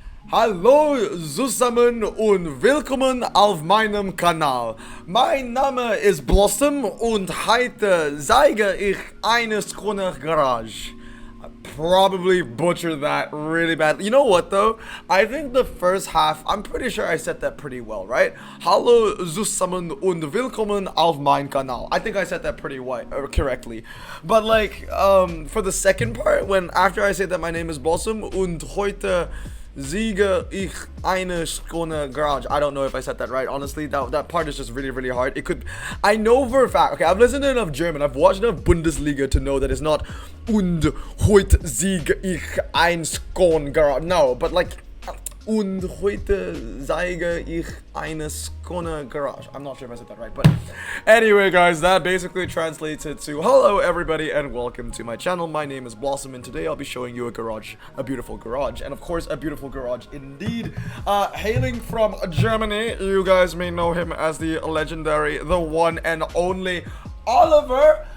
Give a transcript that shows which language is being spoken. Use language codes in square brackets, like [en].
[de] Hallo zusammen und willkommen auf meinem Kanal. Mein Name ist Blossom und heute zeige ich eine Skrona Garage. [en] I probably butchered that really bad. You know what though? I think the first half, I'm pretty sure I said that pretty well, right? [de] Hallo zusammen und willkommen auf meinem Kanal. [en] I think I said that pretty correctly. But like, for the second part, when after I say that my name is Blossom [de] und heute Siege ich eine Skrona Garage. [en] I don't know if I said that right. Honestly, that part is just really hard. It could. I know for a fact. Okay, I've listened to enough German. I've watched enough Bundesliga to know that it's not [de] und heute siege ich ein Skrona Garage. [en] No, but like [de] und heute zeige ich eine Skrona Garage. [en] I'm not sure if I said that right, but anyway, guys, that basically translates it to hello everybody and welcome to my channel. My name is Blossom and today I'll be showing you a garage, a beautiful garage, and of course a beautiful garage indeed. Hailing from Germany, you guys may know him as the legendary, the one and only Oliver.